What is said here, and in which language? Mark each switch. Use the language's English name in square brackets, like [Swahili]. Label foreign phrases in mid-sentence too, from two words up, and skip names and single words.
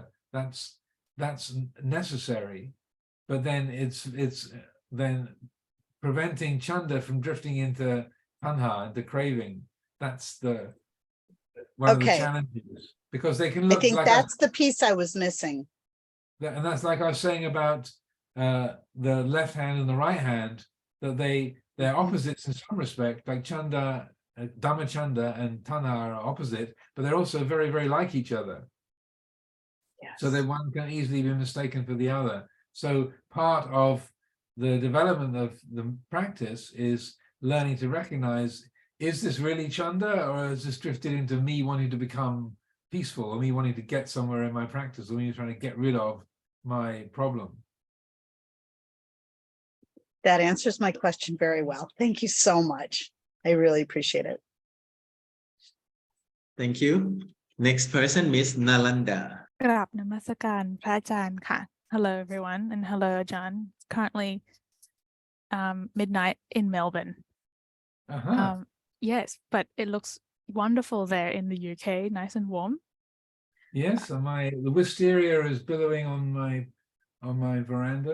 [English] That's necessary, but then it's then preventing chanda from drifting into tanha, the craving. That's one of the challenges, because they can I look think like that's the piece I was missing. and that's like I was saying about the left hand and the right hand, that they're opposites in some respect, like [Pali] chanda, Dhamma chanda [English] and tanha are opposite, but they're also very, very like each other. Yes. So that one can easily be mistaken for the other. So part of the development of the practice is learning to recognize, is this really chanda, or is this drifted into me wanting to become peaceful, or me wanting to get somewhere in my practice, or me trying to get rid of my problem? That answers my question very well. Thank you so much. I really appreciate it. Thank you. Next person, Miss Nalanda. [Thai] กราบนมัสการพระอาจารย์ค่ะ [English] Hello everyone and hello Ajahn. It's currently midnight in Melbourne. Yes, but it looks wonderful there in the UK, nice and warm. Yes, the wisteria is billowing on my veranda.